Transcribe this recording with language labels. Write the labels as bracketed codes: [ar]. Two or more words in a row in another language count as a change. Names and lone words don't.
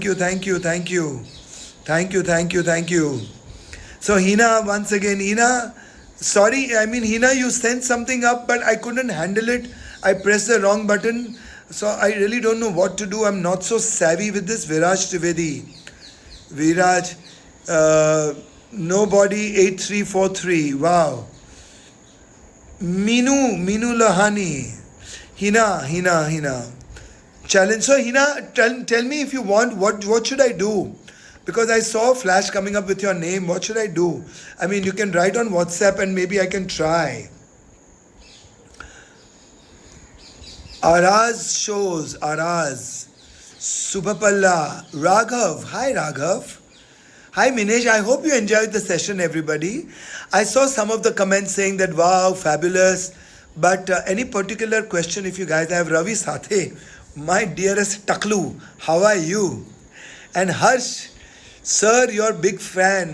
[en] So Hina, once again, Hina, sorry, Hina, you sent something up, but I couldn't handle it. I pressed the wrong button, so I really don't know what to do. I'm not so savvy with this. Viraj Trivedi, Nobody 8343. Wow. Minu Lahani. Hina. Challenge. So Hina, tell me if you want, what should I do? Because I saw a flash coming up with your name. What should I do? I mean, you can write on WhatsApp and maybe I can try. Araz. Subhapalla. Raghav. Hi Raghav. Hi Minesh, I hope you enjoyed the session, everybody. I saw some of the comments saying that, wow, fabulous. But any particular question, if you guys have, Ravi Sathe, my dearest Taklu, how are you? And Harsh, sir, your big fan.